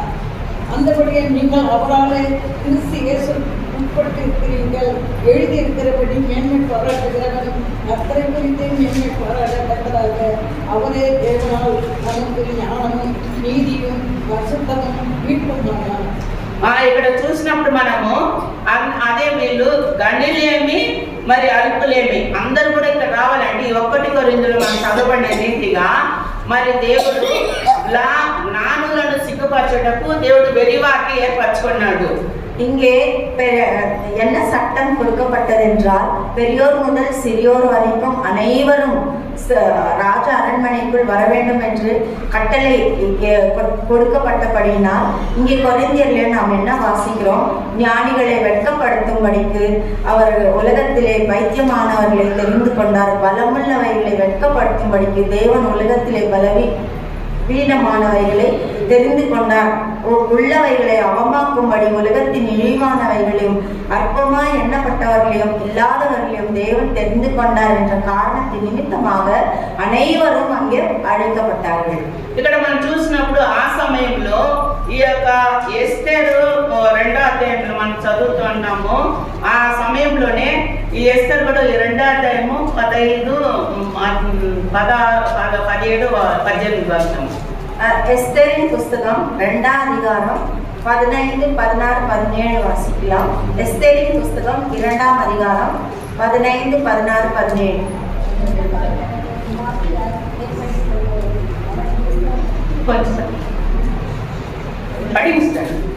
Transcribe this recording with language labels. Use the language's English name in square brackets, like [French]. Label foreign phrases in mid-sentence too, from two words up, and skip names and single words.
[Tamil] அந்தபடியே நீங்கள் அவராலே கிறிஸ்து இயேசு உட்பட்டிருக்கிறீர்கள். எழுதியிருக்கிறபடி மேன்மை பாராட்டுகிறவன் அத்தனை குறித்து மேன்மை பாராட்டத்தக்கதாக அவரே தேவனால் நமக்கு ஞானமும் நீதியும் பரிசுத்தமும் மீட்புமானார். [Telugu] ఇక్కడ చూసినప్పుడు మనము అదే వీళ్ళు గనులేమి మరి అల్పులేమి అందరూ కూడా ఇక్కడ రావాలండి. 1 కొరింథీయులు మనం చదవబడిన రీతిగా మరి దేవుడు జ్ఞానులను సిగ్గుపరచుటకు దేవుడు వెరివారిని ఏర్పరచుకున్నాడు. [Tamil] இங்கே என்ன சட்டம் கொடுக்கப்பட்டது என்றால் பெரியோர் முதல் சிறியோர் வரைக்கும் அனைவரும் ராஜா அரண்மனைக்குள் வர வேண்டும் என்று கட்டளை கொடுக்கப்பட்டபடியினால் இங்கே கொரிந்தியர்ல நாம் என்ன வாசிக்கிறோம்? ஞானிகளை வெட்கப்படுத்தும்படிக்கு அவர் உலகத்திலே பைத்தியமானவர்களை தெரிந்து கொண்டார். பலமுள்ளவைகளை வெட்கப்படுத்தும்படிக்கு தேவன் உலகத்திலே வீணமானவைகளை தெரிந்து கொண்டார். உள்ளவைகளை அவமாக்கும்படி உலகத்தின் இழிவானவைகளையும் அற்பமாய் எண்ணப்பட்டவர்களையும் இல்லாதவர்களையும் தேவன் தெரிந்து கொண்டார் என்ற காரணத்தின் நிமித்தமாக அனைவரும் அங்கே அழைக்கப்பட்டார்கள். [Telugu] ఇక్కడ మనం చూసినప్పుడు ఆ సమయంలో ఈ యొక్క ఎస్తేరు 2వ అధ్యాయంలో మనం చదువుతున్నాము. ఆ సమయంలోనే ఈ ఎస్తేరు కూడా 2వ అధ్యాయము 15, 16, 17, 18 వచనం. [Tamil] எஸ்தரின் புஸ்தகம் 2ஆம் அதிகாரம் 15, 16, 17 வாசிக்கலாம். எஸ்தரின் புஸ்தகம் 2ஆம் அதிகாரம் 15, 16, 17. படிங்க.